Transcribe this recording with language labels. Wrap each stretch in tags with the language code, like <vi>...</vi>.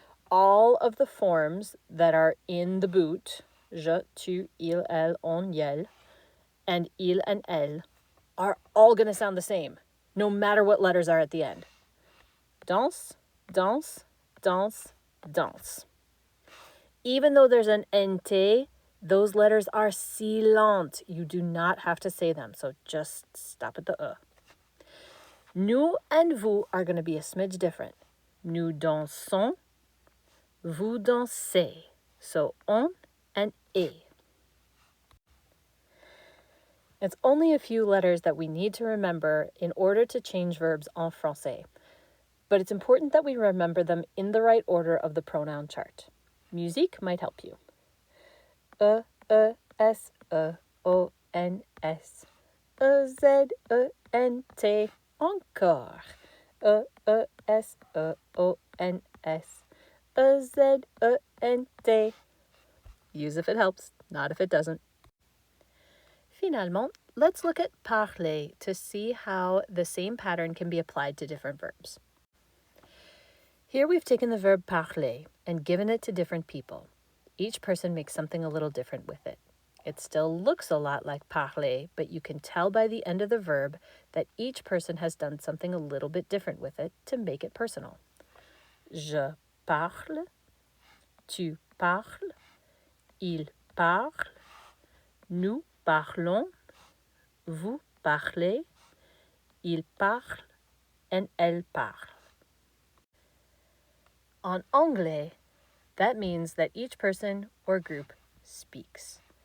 <en>All of the forms that are in the boot, je, tu, il, elle, on, yel, and il and elle, are all going to sound the same, no matter what letters are at the end.</en> <fr>Danse, danse, danse, danse.</fr> <en>Even though there's an NT, those letters are silent. You do not have to say them, so just stop at the E. Nous and vous are going to be a smidge different.</en> <fr>Nous dansons, vous dansez.</fr> <en>So on and et. It's only a few letters that we need to remember in order to change verbs</en> <fr>en français,</fr> <en>but it's important that we remember them in the right order of the pronoun chart. Musique might help you. E, E, S, E, O, N, S. E, Z, E, N, T. Encore. E, E, S, E, O, N, S. E, Z, E, N, T. Use if it helps, not if it doesn't. Finalement, let's look at parler to see how the same pattern can be applied to different verbs. Here we've taken the verb parler and given it to different people. Each person makes something a little different with it. It still looks a lot like parler, but you can tell by the end of the verb that each person has done something a little bit different with it to make it personal.</en> <fr>Je parle, tu parles, il parle, nous parlons, vous parlez, il parle,</fr> <en>and</en> <fr>elle parle. En anglais,</fr> <en>that means that each person or group speaks.</en>